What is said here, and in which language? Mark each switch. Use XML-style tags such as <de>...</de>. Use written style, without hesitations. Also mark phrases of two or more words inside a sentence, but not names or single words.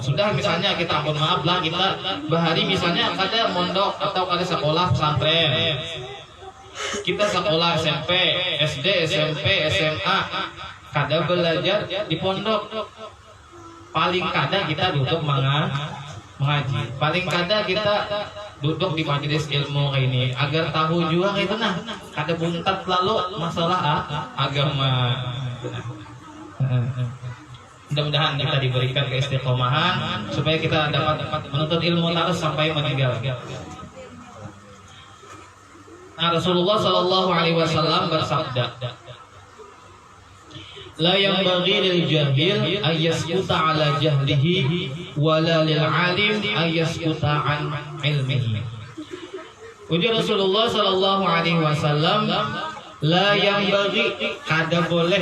<bjn>Sudah misalnya kita ampun maaf lah, kita bahari misalnya kada mondok atau kada sekolah pesantren, kita sekolah SMP, SD, SMP, SMA, kada belajar di pondok, paling kada kita duduk mengaji, paling kada kita duduk di majelis ilmu kayak ini agar tahu juga itu nah kada buntat lalu masalah agama.</bjn> <id>Mudah-mudahan kita diberikan keistiqomahan supaya kita dapat menuntut ilmu terus sampai meninggal.</id> <ar>Nah, رسول الله صلى الله عليه وسلم bersabda, لا ينبغي للجاهل أن يسكت على جهله ولا للعالم أن يسكت عن علمه.</ar> <bjn>Ujar Rasulullah</bjn> <ar>صلى الله عليه وسلم, لا ينبغي</ar> <bjn>kada boleh.</bjn>